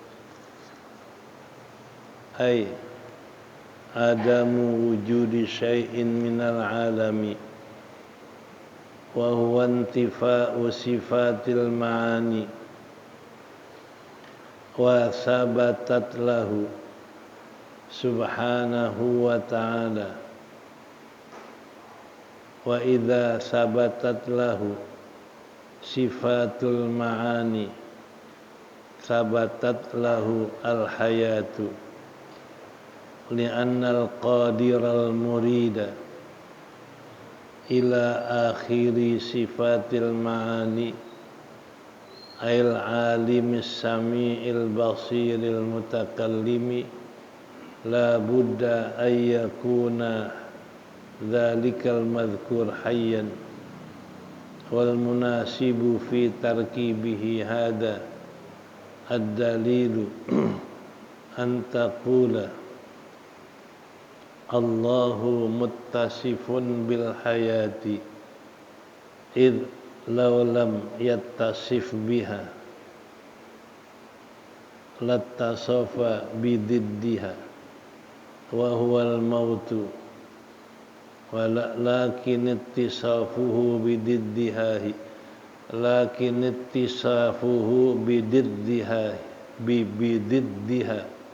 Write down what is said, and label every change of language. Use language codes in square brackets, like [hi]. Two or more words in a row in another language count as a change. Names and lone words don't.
[ar] أي عدم وجود شيء من العالم وهو انتفاء صفات المعاني وثبتت له سبحانه وتعالى وإذا ثبتت له صفات المعاني ثبتت له الحياة لأن القادر المريد إلى آخر صفات المعاني أي العالم السميع البصير المتكلم لا بد أن يكون ذلك المذكور حيا والمناسب في تركيبه هذا الدليل أن تقول الله متصف بالحياة إذ لو لم يتصف بها لاتصف بضدها وهو الموت لكن اتصافه بضدها بضدها